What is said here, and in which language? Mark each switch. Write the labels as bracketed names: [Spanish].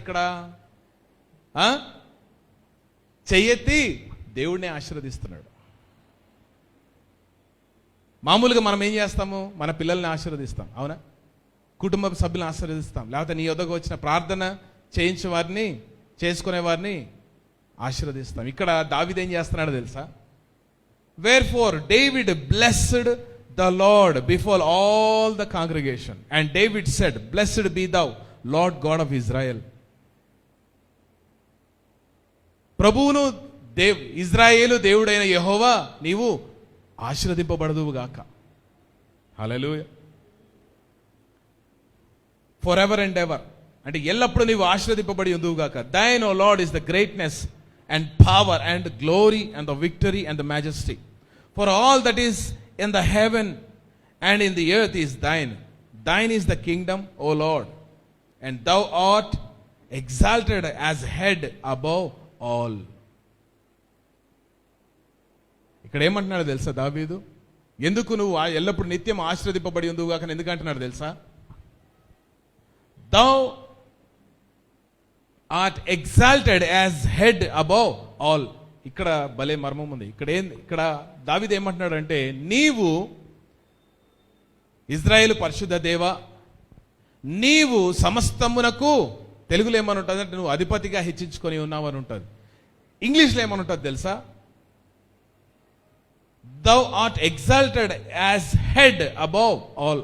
[Telugu] ఇక్కడ చెయ్యెత్తి దేవుడిని ఆశీర్వదిస్తున్నాడు. మామూలుగా మనం ఏం చేస్తాము? మన పిల్లల్ని ఆశీర్వదిస్తాం, అవునా? కుటుంబ సభ్యులను ఆశీర్వదిస్తాం, లేకపోతే నీ వద్దకు వచ్చిన ప్రార్థన చేయించే వారిని, చేసుకునే వారిని ఆశీర్వదిస్తాం. ఇక్కడ దావీదు ఏం చేస్తున్నాడో తెలుసా? [English] Wherefore David blessed the Lord before all the congregation, and David said, blessed be thou, Lord God of Israel. [Telugu] ప్రభువును ఇజ్రాయేలు దేవుడైన యెహోవా నీవు ఆశీర్వదింపబడదువుగాక. హల్లెలూయా. [English] for ever and ever [Telugu] అంటే ఎల్లప్పుడూ నీవు ఆశీర్వదింపబడి ఉందువుగాక. [English] Thine O Lord is the greatness and power and glory and the victory and the majesty. For all that is in the heaven and in the earth is thine. Thine is the kingdom, O Lord, and thou art exalted as head above all. [Telugu] ఇక్కడ ఏమంటున్నాడు తెలుసా దావీదు? ఎందుకు నువ్వు ఎల్లప్పుడు నిత్యం ఆశీర్వదింపబడి ఉందువుగాక ఎందుకు అంటున్నాడు తెలుసా? [English] Thou art exalted as head above all. [Telugu] ఇక్కడ భలే మర్మం ఉంది. ఇక్కడ దావీదు ఏమంటున్నాడు అంటే, నీవు ఇజ్రాయేలు పరిశుద్ధ దేవ, నీవు సమస్తమునకు, తెలుగులో ఏమని ఉంటుంది అంటే నువ్వు అధిపతిగా హెచ్చించుకొని ఉన్నావు అని ఉంటుంది. ఇంగ్లీష్లో ఏమని ఉంటుంది తెలుసా? [English] Thou art exalted as head above all.